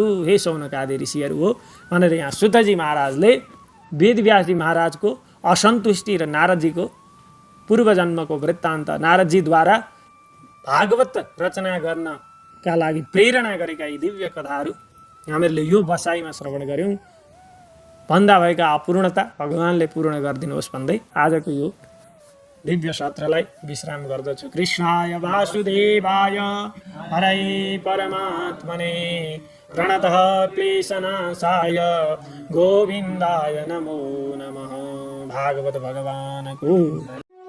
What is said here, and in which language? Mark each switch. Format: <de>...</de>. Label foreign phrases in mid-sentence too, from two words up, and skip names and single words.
<ne>हे शौनकादि ऋषिहरू हो भनेर यहाँ सुतजी महाराजले वेदव्यासजी महाराजको असन्तुष्टि र नारदजीको पूर्वजन्मको वृत्तान्त, नारदजीद्वारा भागवत रचना गर्नका लागि प्रेरणा गरेका यी दिव्य कथाहरू हामीहरूले यो बसाइमा श्रवण गऱ्यौँ। भन्दा भएका अपूर्णता भगवानले पूर्ण गरिदिनुहोस् भन्दै आजको यो दिव्य सत्रलाई विश्राम गर्दछु।</ne> <sa>कृष्णाय वासुदेवाय हरै परमात्मने प्रणतः क्लेशनाशाय गोविन्दाय नमो नमः।</sa> <ne>भागवत भगवानको</ne>